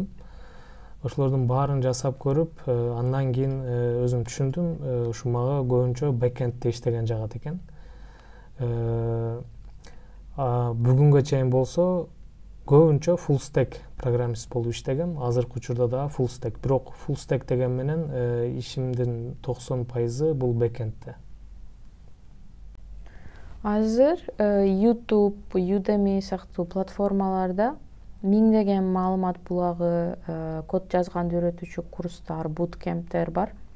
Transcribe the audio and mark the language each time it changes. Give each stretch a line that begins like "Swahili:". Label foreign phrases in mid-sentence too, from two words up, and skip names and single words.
Kyrgyz: Ошолордун баарын жасап көрүп, андан кийин өзүм түшүндүм, ушу мага көбүнчө бэкэндте иштеген жагат экен. Бүгүнгө чейин болсо көбүнчө
English: full stack
Kyrgyz: программист болуп иштегем. Азыркы учурда да
English: full stack.
Kyrgyz: Бирок
English: full stack
Kyrgyz: деген менен ишимдин 90% бул бэкэндте. Азыр YouTube, Udemy сыяктуу платформаларда миңдеген маалымат булагы, код жазганды үйрөтүүчү курстар, буткемптер бар.